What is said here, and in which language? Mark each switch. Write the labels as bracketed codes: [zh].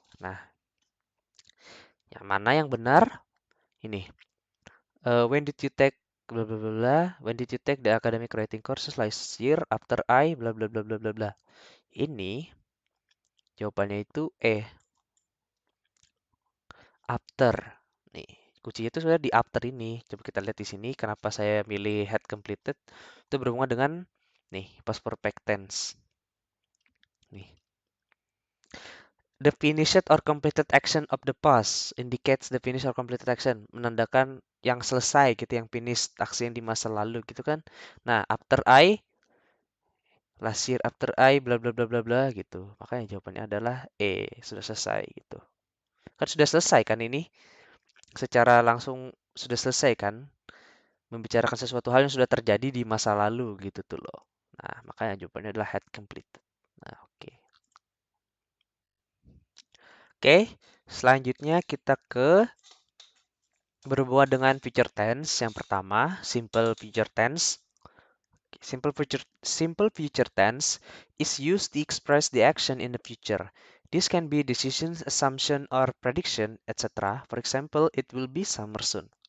[id] Nah, yang mana yang benar? Ini. [en] When did you take bla bla bla bla? When did you take the academic writing courses last year after I bla bla bla bla bla bla. [id] Ini jawabannya itu E. After. Nih, kuncinya itu sebenarnya di after ini. Coba kita lihat di sini kenapa saya milih [en] had completed. [id] Itu berhubungan dengan nih, past perfect tense. Nih. [en] The finished or completed action of the past indicates the finished or completed action. [id] Menandakan yang selesai gitu, yang finish aksi yang di masa lalu gitu kan. Nah, after I, [en] last year after I, [id] bla bla bla bla bla gitu. Makanya jawabannya adalah E, sudah selesai gitu. Kan sudah selesai kan ini? Secara langsung sudah selesai kan? Membicarakan sesuatu hal yang sudah terjadi di masa lalu gitu tuh loh. Nah, makanya jawabannya adalah [en] had completed. [id] Nah, oke. Oke, selanjutnya kita ke berhubungan dengan future tense. Yang pertama, simple future tense. [en] Simple future tense is used to express the action in the future. This can be decision, assumption, or prediction, etc. For example, it will be summer soon.